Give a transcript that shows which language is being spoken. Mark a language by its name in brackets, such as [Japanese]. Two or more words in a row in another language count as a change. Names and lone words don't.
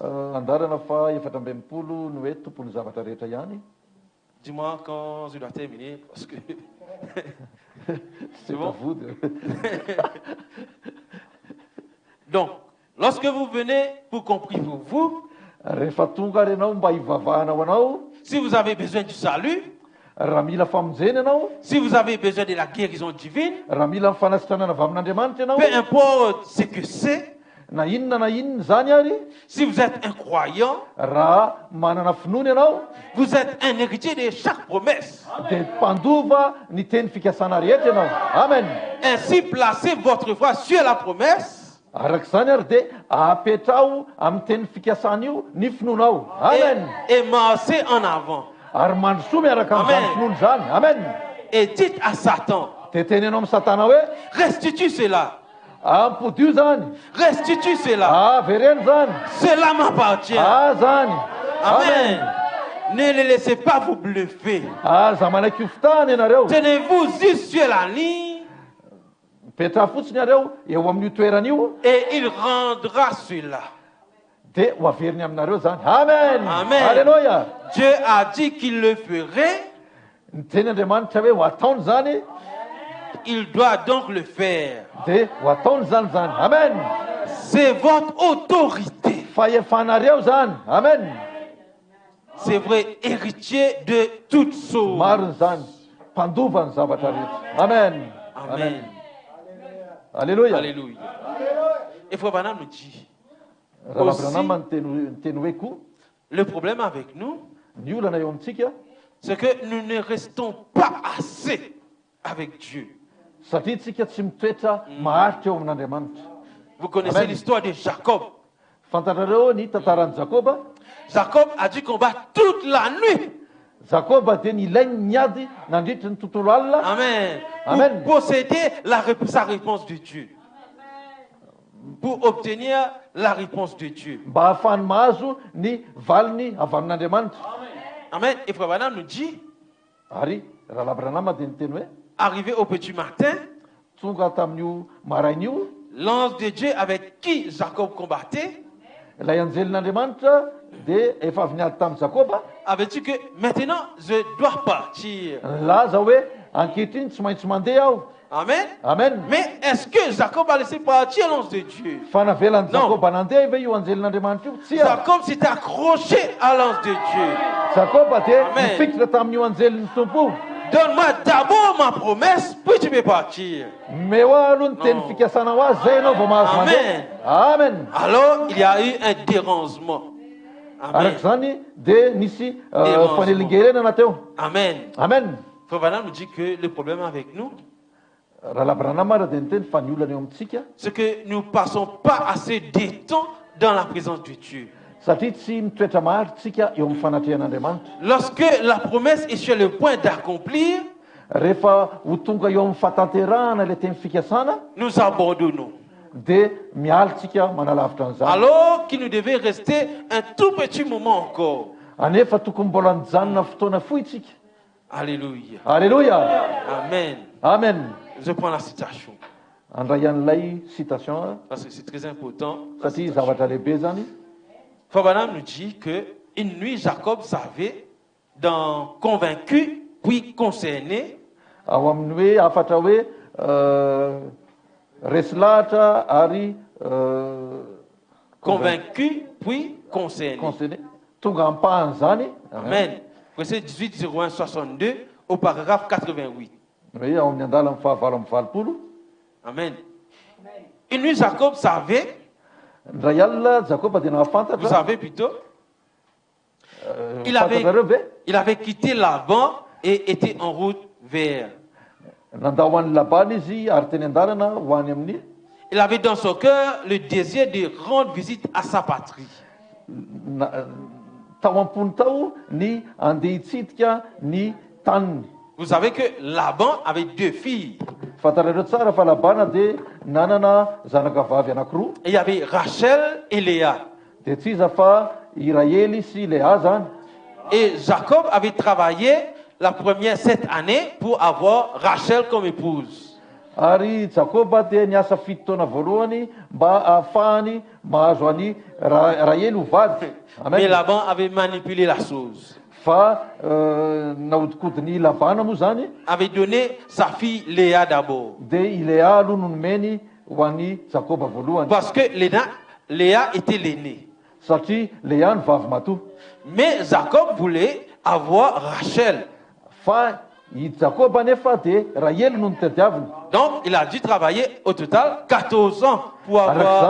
[Malagasy] Andarana fa 420 no hoe tompony zavatra rehetra ihany. [French] Dis-moi quand je dois terminer, parce que C'est bon? à vous Donc, lorsque vous venez pour qu'on prie pour vous, [Malagasy] rehefa tonga ary ianao mba hivavahana ho anao, [French] si vous avez besoin du salut, [Malagasy] raha mila famonjena ianao, [French] si vous avez besoin de la guérison divine, [Malagasy] raha mila mifanasitranana avy amin'Andriamanitra ianao, [French] peu importe ce que c'est, [Malagasy] na inona zany ary, [French] si vous êtes un croyant, [Malagasy] raha manana finoana ianao, [French] vous êtes un héritier de chaque promesse. [Malagasy] dia mpandova ny teny fikasana rehetra ianao. Amen. [French] Ainsi, placez votre foi sur la promesse [Malagasy] Arak'izany ary dia apetrao amin'ny teny fikasana io ny finoanao. Amen. [French] Et marchez en avant. [Malagasy] Ary mandrosoa miaraka amin'izany Amen. finoana izany. Amen. [French] Et dites à Satan, [Malagasy] Dia tenenao amin'ny Satana hoe [French] restitue cela. [Malagasy] ampodio zany. [French] Restitue cela. [Malagasy] Vereny zany. [French] Cela m'appartient. [Malagasy] Zany. Amen. [French] Ne les laissez pas vous bluffer. [Malagasy] Za manaiky io fitahana ianareo. [French] Tenez-vous juste sur la ligne [Malagasy] Petra fotsiny iareo eo amin'io toerana io [French] et il rendra cela. [Malagasy] dia ho averiny aminareo zany. Amen. Amen. Alléluia. [French] Dieu a dit qu'il le ferait. [Malagasy] Ny teny Andriamanitra hoe ho ataony zany [French] Il doit donc le faire. [Malagasy] dia ho ataony zany. Amen. [French] C'est votre autorité. [Malagasy] Fahefanareo zany. Amen. [French] C'est vrai, héritier de toutes choses. [Malagasy] Mariny zany. Mpandova ny zavatra rehetra. Amen. Amen. Alléluia. Alléluia. [French] Et Frère Branham nous dit, [Malagasy] Raha Labranama ny teny hoe koa [French] le problème avec nous, [Malagasy] ny olana eo amintsika [French] c'est que nous ne restons pas assez avec Dieu. [Malagasy] satria tsika tsy mitoetra maharitra eo amin'Andriamanitra. [French] Vous connaissez Amen. l'histoire de Jacob. [Malagasy] Fantatrareo ny tantaran'i Jakoba. [French] Jacob a dû combattre toute la nuit. [Malagasy] Jakoba dia nilainy niady nandritra ny tontolo alina. Amen. Amen. [French] Pour posséder sa réponse de Dieu. Pour obtenir la réponse de Dieu. [Malagasy] Mba ahafahany mahazo ny valiny avy amin'Andriamanitra. Amen. [French] Et Frère Branham nous dit, [Malagasy] Ary raha Labranama dia niteny hoe [French] arrivé au petit matin, [Malagasy] tonga tamin'io marain'io [French] l'ange de Dieu avec qui Jacob combattait [Malagasy] ilay anjelin'Andriamanitra dia efa avy niady tamin'i Jakoba [French] avait dit que maintenant je dois partir. [Malagasy] nilaza hoe ankehitriny tsy maintsy mandeha aho. Amen. Amen. [French] Mais est-ce que Jacob a laissé partir l'ange de Dieu? [Malagasy] Fa navelan'i [French] Non. [Malagasy] Jakoba nandeha ve io anjelin'Andriamanitra io? Tsy a. [French] Jacob s'était accroché à l'ange de Dieu. [Malagasy] Jakoba dia Amen. nifikitra tamin'io anjelin'ny tompo. [French] Donne-moi d'abord ma promesse, puis tu peux partir. [Malagasy] Meo aloha ny teny [French] Non. [Malagasy] fikasana ho azy zay ianao vao mahazo Amen. mandeha. Amen. [French] Alors, il y a eu un dérangement. Amen. [Malagasy] Arak'izany dia nisy [French] Dérangement. [Malagasy] fanelingerenana teo. Amen. Amen. [French] Frère Branham nous dit que le problème avec nous, [Malagasy] Raha Labranama raha dia niteny fa ny olana eo amintsika [French] c'est que nous ne passons pas assez de temps dans la présence de Dieu. [Malagasy] satria tsy mitoetra maharitsika eo amin'ny fanatrehan'Andriamanitra. [French] Lorsque la promesse est sur le point d'accomplir, [Malagasy] Rehefa ho tonga eo amin'ny fahatanterahana ilay teny fikasana [French] nous abandonnons. [Malagasy] dia mialitsika manalavitra an'izany. [French] Alors qu'il nous devait rester un tout petit moment encore. [Malagasy] Anefa tokony mbola nijanona fotoana fohy tsika. Alléluia. Alléluia. Amen. Amen. [French] Je prends la citation. [Malagasy] Andray an'ilay citation [French] Parce que c'est très important. [Malagasy] satria zavatra lehibe zany. [French] Frère Branham nous dit que une nuit, Jacob savait, dans convaincu puis concerné, [Malagasy] Ao amin'ny hoe afatra hoe resy lahatra ary [French] convaincu puis concerné. [Malagasy] concerné tonga ampahany zany. [French] Amen. Verset 18, 01, 62 au paragraphe 88. [Malagasy] Hoe ao amin'ny andala amin'ny fahavalo amin'ny valopolo. [French] Amen. Une nuit, Jacob savait, [Malagasy] Ndray alina Jakoba dia [French] vous [Malagasy] nahafantatra. [French] savez plutôt, il avait, [Malagasy] Fantatrareo ve [French] il avait quitté Laban et était en route vers. [Malagasy] nandao ho an'ny Labana izy ary teny andalana ho any amin'ny. [French] Il avait dans son cœur le désir de rendre visite à sa patrie. [Malagasy] Tao am-pony tao ny andeha hitsidika ny taniny. [French] Vous savez que Laban avait deux filles. [Malagasy] Fantarareo tsara fa Labana dia nanana zanaka vavy anankiroa. [French] Il y avait Rachel et Léa. [Malagasy] Dia tsy iza fa Iraely sy Léa zany. [French] Et Jacob avait travaillé la première 7 années pour avoir Rachel comme épouse. [Malagasy] Ary Jakoba dia niasa 7 taona voalohany mba ahafahany mahazo any Raely ho vady. [French] Mais Amen. Laban avait manipulé la chose. [Malagasy] Fa nahodikodyny Labana moa zany [French] Avait donné sa fille Léa d'abord. [Malagasy] dia i Léa aloha no nomeny ho an'ny Jakoba voalohany. [French] Parce que Léa était l'aînée. [Malagasy] Satria Léa ny vavy matoa. [French] Mais Jacob voulait avoir Rachel. [Malagasy] Fa i Jakoba nefa dia Raely no nitadiaviny. [French] Donc il a dû travailler au total 14 ans pour avoir